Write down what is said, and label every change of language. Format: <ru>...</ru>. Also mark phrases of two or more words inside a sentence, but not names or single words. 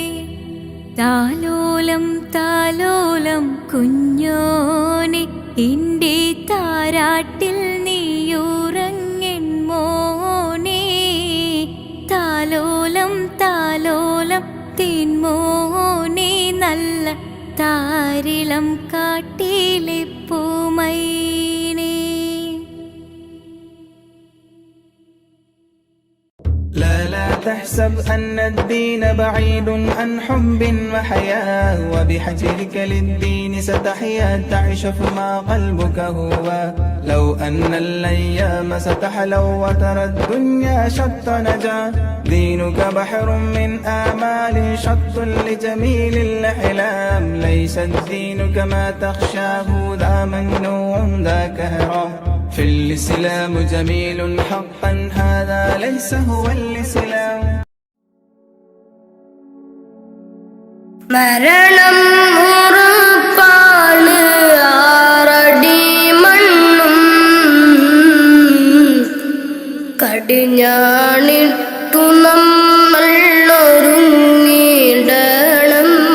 <ml>താലോലം താലോലം കുഞ്ഞോനെ, എൻ്റെ താരാട്ടിൽ നീയുറങ്ങൻ മോനെ. താലോലം താലോലം തേൻമോനെ, നല്ല താരിളം കാട്ടിലെ പൂമൈനേ.</ml> <ar>لا تحسب أن الدين بعيد عن حب وحياة، وبحجرك للدين ستحيا تعيش فيما قلبك هو. لو أن الأيام ستحلو وترى الدنيا شط نجاة، دينك بحر من آمال شط لجميل الأحلام. ليس الدين كما تخشاه ذا ممنوع ذا كهرام. في الإسلام جميل حقا هذا ليس هو الإسلام.</ar> <ml>മരണം ഉറപ്പാണ് ആറടി മണ്ണും കടിഞ്ഞാണിട്ടു നമ്മൾ ഒരുങ്ങിടണം.</ml>